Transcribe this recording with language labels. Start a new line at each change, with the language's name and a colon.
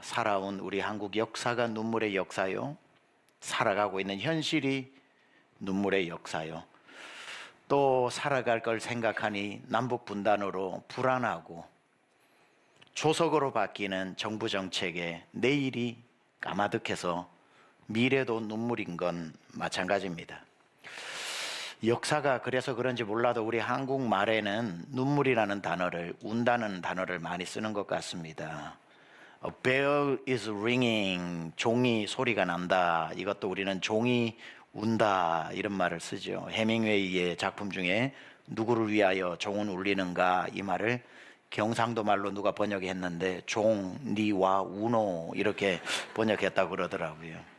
Korean: 살아온 우리 한국 역사가 눈물의 역사요, 살아가고 있는 현실이 눈물의 역사요, 또 살아갈 걸 생각하니 남북 분단으로 불안하고 조석으로 바뀌는 정부 정책에 내일이 까마득해서 미래도 눈물인 건 마찬가지입니다. 역사가 그래서 그런지 몰라도 우리 한국말에는 눈물이라는 단어를, 운다는 단어를 많이 쓰는 것 같습니다.
English: A bell is ringing,
Korean: 종이 소리가 난다. 이것도 우리는 종이 운다, 이런 말을 쓰죠. 해밍웨이의 작품 중에 누구를 위하여 종은 울리는가, 이 말을 경상도 말로 누가 번역했는데 종, 니와 우노 이렇게 번역했다고 그러더라고요.